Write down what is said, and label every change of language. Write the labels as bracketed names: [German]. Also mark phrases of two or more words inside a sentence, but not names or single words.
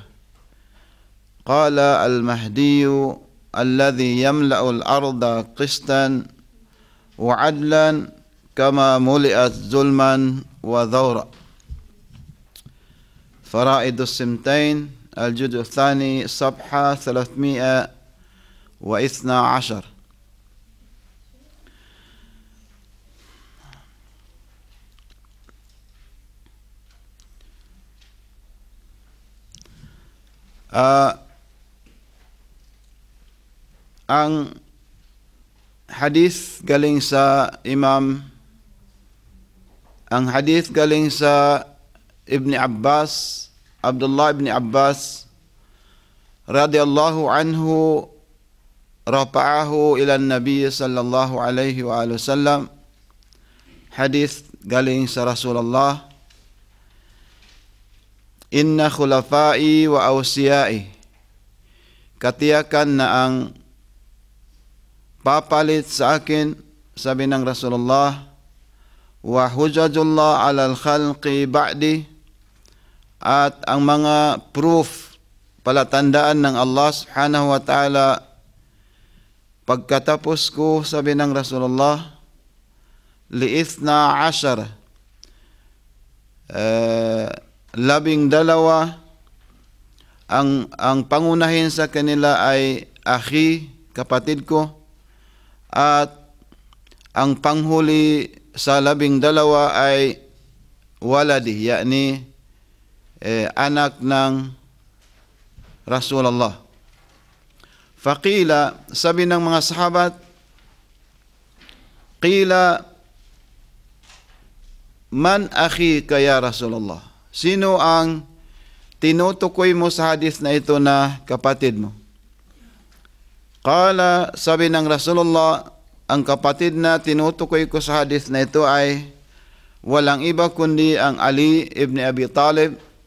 [Arabic] قال: المهدي الذي يملأ الأرض قسطا وعدلا كما ملئت ظلما وذورا. فرائد السمتين، الجزء الثاني، صفحة 312. [Filipino] Ang hadith galing sa [Arabic] ابن عباس، عبد الله بن عباس رضي الله عنه، رفعه إلى النبي صلى الله عليه وسلم. [Filipino] Hadith galing sa Rasulullah: [Arabic] إن خلفائي وأوصيائي, [Filipino] katiyakan na ang papalit sa akin, sabi ng Rasulullah, [Arabic] وحجج الله على الخلق بعدي, [Filipino] at ang mga proof, palatandaan ng Allah [Arabic] سبحانه وتعالى [Filipino] pagkatapos ko, sabi ng Rasulullah, [Arabic] لاثنا عشر, [Filipino] 12. Ang pangunahin sa kanila ay akhi, kapatid ko, at ang panghuli sa 12 ay waladi, yakni anak ng Rasulullah. [Arabic] فقيل, [Filipino] sabi ng mga sahabat, [Arabic] قيل من أخوك يا رسول الله? [Filipino] Sino ang tinutukoy mo sa hadith na ito na kapatid mo? Qala, sabi ng Rasulullah, ang kapatid na tinutukoy ko sa hadith na ito ay walang iba kundi ang Ali ibn Abi Talib.